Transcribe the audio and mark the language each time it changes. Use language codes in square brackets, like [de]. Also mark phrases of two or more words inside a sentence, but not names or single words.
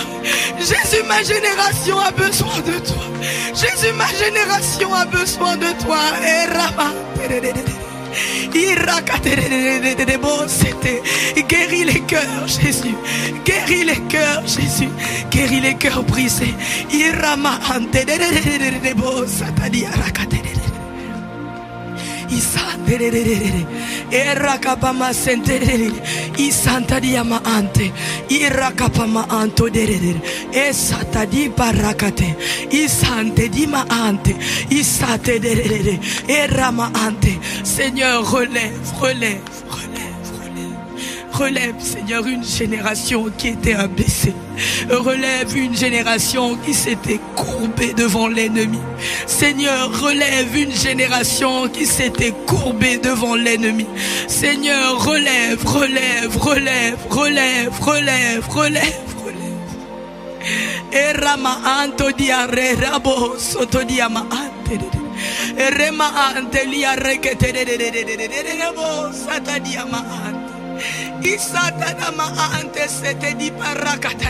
[fr] Jésus, ma génération a besoin de toi. Jésus, ma génération a besoin de toi. Guéris les cœurs, Jésus. Guéris les cœurs, Jésus. Guéris les cœurs brisés. Erakapama senterere isantadiama ante irakapama anto derere esatadi barakate isante dima ante isate derere erama ante. Seigneur, relève, Seigneur, une génération qui était abaissée. Relève une génération qui s'était courbée devant l'ennemi. Seigneur, relève une génération qui s'était courbée devant l'ennemi. Seigneur, relève. Erama anto diare rabo soto diama ante. Erema ante liare kete rabo sata diama ante. Isata ma ante sete di parakata.